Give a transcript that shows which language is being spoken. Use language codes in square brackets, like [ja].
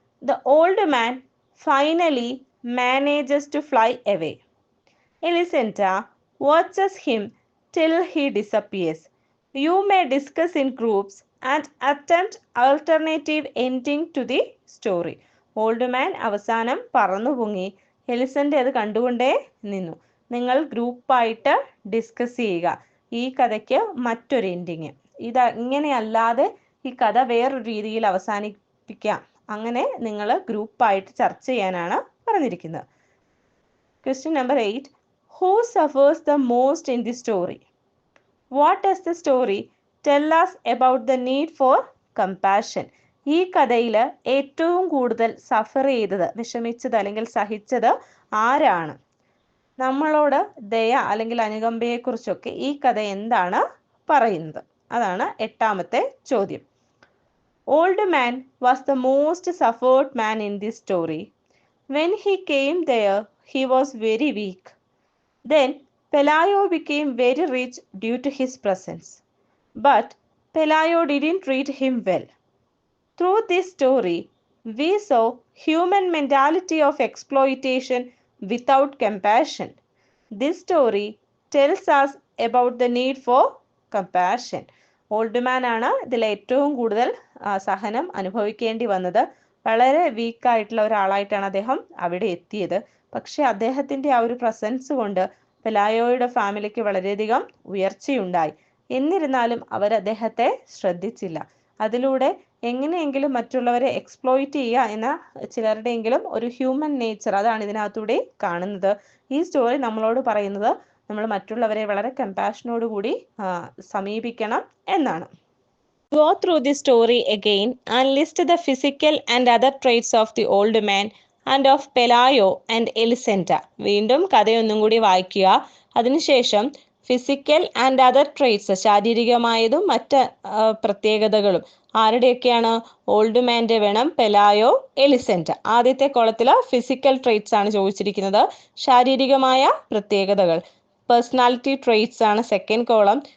[en] The old man finally manages to fly away. Elisenta watches him till he disappears. You may discuss in groups and attempt alternative ending to the story. [ml] Old man അവസാനം പറന്നു പൊങ്ങി, എലിസന്റെ അത് കണ്ടുകൊണ്ടേ നിന്നു. നിങ്ങൾ ഗ്രൂപ്പായിട്ട് discuss ചെയ്യുക ഈ കഥയ്ക്ക് മറ്റൊരു എൻഡിങ്. ഇങ്ങനെയല്ലാതെ ഈ കഥ വേറൊരു രീതിയിൽ അവസാനിപ്പിക്കാം. അങ്ങനെ നിങ്ങൾ ഗ്രൂപ്പായിട്ട് ചർച്ച ചെയ്യാനാണ് പറഞ്ഞിരിക്കുന്നത്. [en] Question number 8. Who suffers the most in the story? What does the story tell us about the need for compassion? [ml] ഈ കഥയിൽ ഏറ്റവും കൂടുതൽ സഫർ ചെയ്തത്, വിഷമിച്ചത് അല്ലെങ്കിൽ സഹിച്ചത് ആരാണ്? നമ്മളോട് ദയ അല്ലെങ്കിൽ അനുകമ്പയെക്കുറിച്ചൊക്കെ ഈ കഥ എന്താണ് പറയുന്നത്? അതാണ് എട്ടാമത്തെ ചോദ്യം. [en] Old man was the most suffered man in this story. When he came there, he was very weak. Then Pelayo became very rich due to his presence. But Pelayo didn't treat him well. Through this story, we saw human mentality of exploitation without compassion. This story tells us about the need for compassion. [ml] Old man ആണ് ഇതിൽ ഏറ്റവും കൂടുതൽ സഹനം അനുഭവിക്കേണ്ടി വന്നത്. വളരെ വീക്കായിട്ടുള്ള ഒരാളായിട്ടാണ് അദ്ദേഹം അവിടെ എത്തിയത്. പക്ഷെ അദ്ദേഹത്തിൻ്റെ ആ ഒരു പ്രസൻസ് കൊണ്ട് പെലായോയുടെ ഫാമിലിക്ക് വളരെയധികം ഉയർച്ചയുണ്ടായി. എന്നിരുന്നാലും അവർ അദ്ദേഹത്തെ ശ്രദ്ധിച്ചില്ല. അതിലൂടെ എങ്ങനെയെങ്കിലും മറ്റുള്ളവരെ എക്സ്പ്ലോയിറ്റ് ചെയ്യുക എന്ന ചിലരുടെയെങ്കിലും ഒരു ഹ്യൂമൻ നേച്ചർ, അതാണ് ഇതിനകത്തൂടെ കാണുന്നത്. ഈ സ്റ്റോറി നമ്മളോട് പറയുന്നത് നമ്മൾ മറ്റുള്ളവരെ വളരെ കമ്പാഷനോട് കൂടി സമീപിക്കണം എന്നാണ്. [en] Go through the story again and list the physical and other traits of the old man and of Pelayo and Elisenta. [ml] വീണ്ടും കഥയൊന്നും കൂടി വായിക്കുക. അതിനുശേഷം [en] physical and other traits, [ml] ശാരീരികമായതും മറ്റ് പ്രത്യേകതകളും ആരുടെയൊക്കെയാണ്? ഓൾഡ് മാൻ്റെ വേണം, പെലായോ, എലിസെൻറ്റ. ആദ്യത്തെ കോളത്തിൽ ഫിസിക്കൽ ട്രേറ്റ്സ് ആണ് ചോദിച്ചിരിക്കുന്നത്. ശാരീരികമായ പ്രത്യേകതകൾ പേഴ്സണാലിറ്റി ട്രേറ്റ്സ് ആണ് സെക്കൻഡ് കോളം.